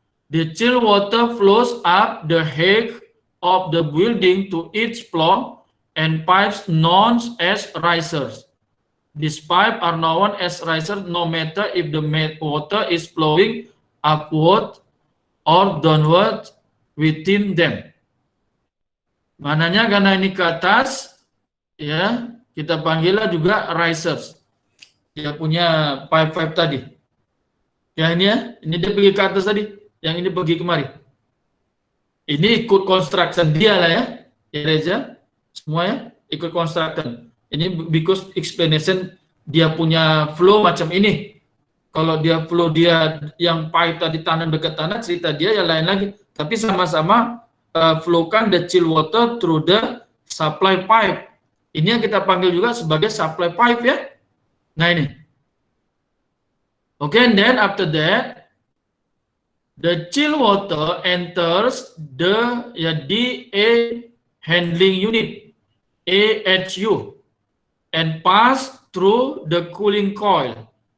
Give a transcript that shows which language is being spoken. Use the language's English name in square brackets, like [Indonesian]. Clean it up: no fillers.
[English] The chill water flows up the height of the building to each floor and pipes known as risers. These pipes are known as risers no matter if the water is flowing upward or downward within them. [Malay] Mananya karena ini ke atas, kita panggillah juga risers. Dia punya pipe tadi. Ya ini ya, ini dia pergi ke atas tadi, yang ini pergi kemari. Ini ikut construction dia lah ya, ya Reza, semua ya ikut construction. Ini because explanation dia punya flow macam ini. Kalau dia flow dia yang pipe tadi tanam dekat tanah, cerita dia yang lain lagi. Tapi sama-sama flowkan [English] the chill water through the supply pipe. [Malay] Ini yang kita panggil juga sebagai supply pipe ya. Nah ini. [English] Okay, and then after that, the chill water enters the DA handling unit, AHU, and pass through the cooling coil.